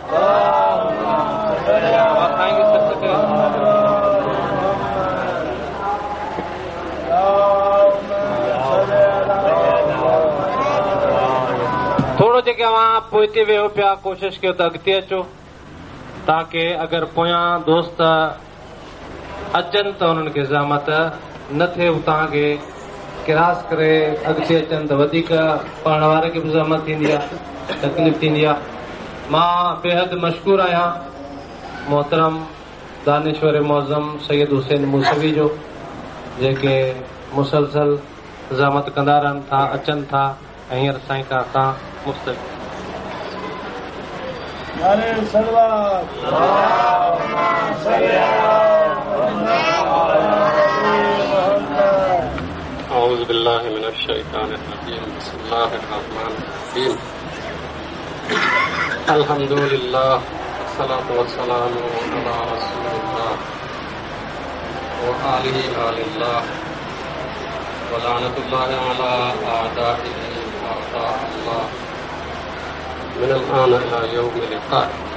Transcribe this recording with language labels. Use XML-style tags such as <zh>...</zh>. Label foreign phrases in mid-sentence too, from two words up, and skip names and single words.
<sd>थोरो जेके अवां पोइते वियो पिया, कोशिशि कयो त अॻिते अचो, ताकी अगरि पोयां दोस्त अचनि त उन्हनि खे ज़हमत न थिए, तव्हांखे किरास करे अॻिते अचनि त वधीक पढ़ण वारे खे बि ज़हमत थींदी आहे, तकलीफ़ थींदी आहे। मां बेहद मशकूर आहियां मोहतरम दानिश्वर मौज़म सैयद हुसैन मूसवी जो, जेके मुसलसल ज़हमत कंदा रहनि था, अचनि था ऐं हींअर साईं खां मुस्तक़बिल।</sd> <ar>أعوذ بالله من الشيطان الرجيم بسم الله الرحمن الرحيم الحمد لله والصلاة والسلام على رسول الله وآله آل الله ولعنة الله على أعدائه وأعداء الله من الآن إلى يوم لقائه.</ar>